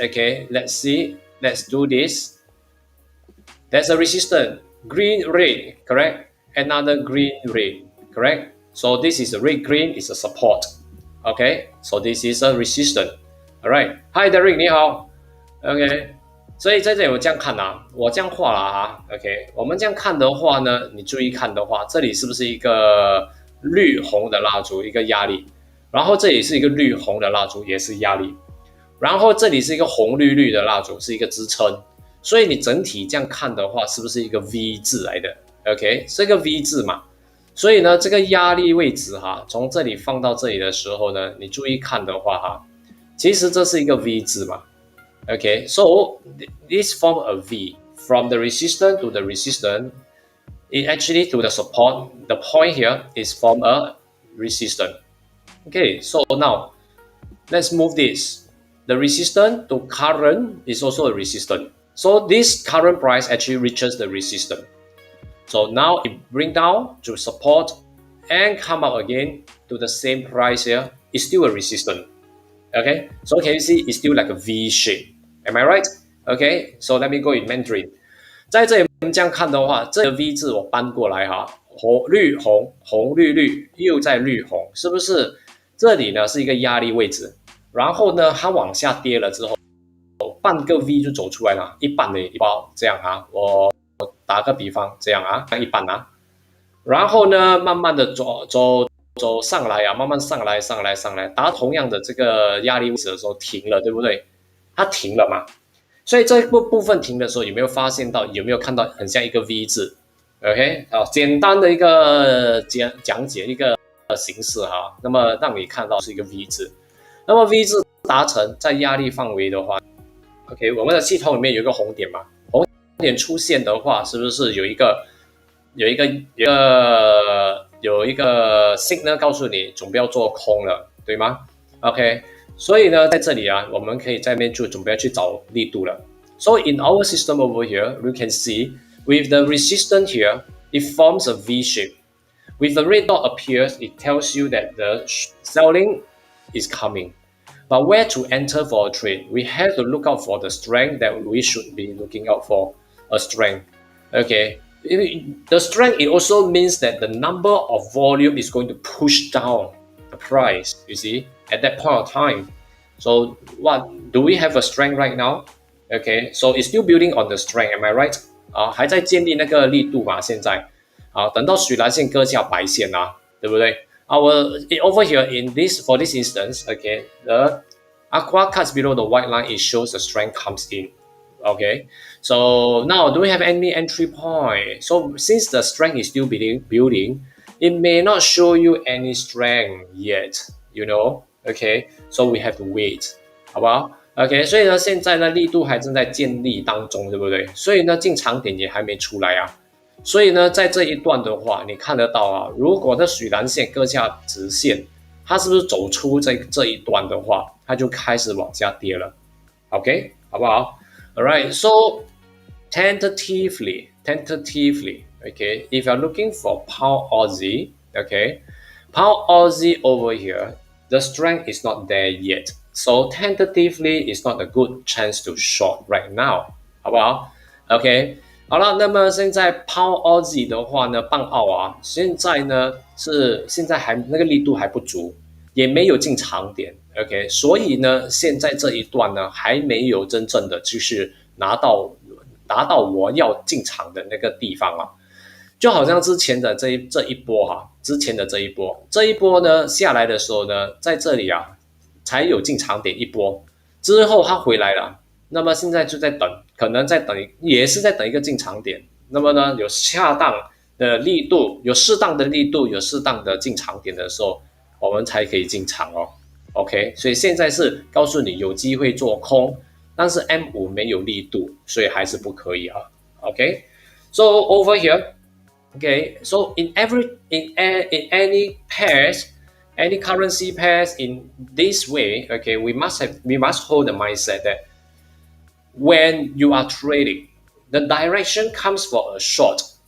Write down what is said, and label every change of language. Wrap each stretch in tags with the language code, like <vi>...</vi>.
<en>Okay, let's see. Let's do this. There's a resistance. Green, red, correct? Another green, red, correct? So this is a red, green is a support. Okay, so this is a resistance. All right. Hi, Derek.</en> <zh>你好.</zh> <en>Okay.</en> <zh>所以在这里我这样看啊，我这样画了啊，OK，我们这样看的话呢，你注意看的话，这里是不是一个绿红的蜡烛，一个压力，然后这里是一个绿红的蜡烛，也是压力，然后这里是一个红绿绿的蜡烛，是一个支撑，所以你整体这样看的话，是不是一个 V 字来的 ？OK， 是一个 V 字嘛，所以呢，这个压力位置哈，从这里放到这里的时候呢，你注意看的话哈，其实这是一个 V 字嘛。</zh> <en>Okay, so this form a V from the resistance to the resistance. It actually to the support. The point here is from a resistance. Okay, so now let's move this. The resistance to current is also a resistance. So this current price actually reaches the resistance. So now it bring down to support and come up again to the same price here. It's still a resistance. Okay, so can you see it's still like a V shape. Am I right? Okay, so let me go in Mandarin.</en> <zh>在这里我们这样看的话，这个 V 字我搬过来哈，红绿红红绿绿又在绿红，是不是？这里呢是一个压力位置，然后呢它往下跌了之后，半个 V 就走出来了，一半的一包这样啊，我打个比方这样啊，一半啊，然后呢慢慢的走上来啊，慢慢上来，达同样的这个压力位置的时候停了，对不对？它停了嘛，所以这部分停的时候，有没有发现到？有没有看到很像一个 V 字 ？OK， 好，简单的一个讲解一个形式哈，那么让你看到是一个 V 字。那么 V 字达成在压力范围的话 ，OK， 我们的系统里面有一个红点嘛，红点出现的话，是不是有一个 signal 告诉你准备要做空了，对吗 ？OK。所以呢，在这里啊，我们可以在面就准备去找力度了。</zh> <en>So in our system over here, you can see with the resistance here, it forms a V shape. With the red dot appears, it tells you that the selling is coming. But where to enter for a trade? We have to look out for the strength that we should be looking out for. A strength. Okay. The strength, it also means that the number of volume is going to push down the price, you see, at that point of time. So what do we have a strength right now? Okay, so it's still building on the strength, am I right?</en> <zh>还在建立那个力度嘛，现在等到水蓝线割下白线对不对</zh> <en>over here in this for this instance, okay, the aqua cuts below the white line, it shows the strength comes in. Okay, so now do we have any entry point? So since the strength is still building, it may not show you any strength yet, you know. Okay, so we have to wait,</en> <zh>好不好 ？OK， 所以呢，现在呢力度还正在建立当中，对不对？所以呢进场点也还没出来啊。所以呢，在这一段的话，你看得到啊，如果这水蓝线割下直线，它是不是走出这一段的话，它就开始往下跌了 ？OK， 好不好？</zh> <en>Alright, so tentatively, okay, if you're looking for Pound Aussie, okay, Pound Aussie over here, the strength is not there yet. So tentatively, it's not a good chance to short right now.</en> <zh>好不好 ？OK， 好了，那么现在 Pound Aussie 的话呢，磅澳啊，现在还那个力度还不足，也没有进场点。 OK， 所以呢，现在这一段呢，还没有真正的就是达到我要进场的那个地方啊，就好像之前的这一波哈，这一波呢下来的时候呢，在这里啊才有进场点一波，之后它回来了，那么现在就在等，可能在等，也是在等一个进场点，那么呢有恰当的力度，有适当的力度，有适当的进场点的时候，我们才可以进场哦。 OK， 所以现在是告诉你有机会做空，但是 M5 没有力度，所以还是不可以啊。</zh> <en>OK， so over here, okay, so in any pairs, any currency pairs in this way, okay, we must hold the mindset that when you are trading, the direction comes for a short.</en>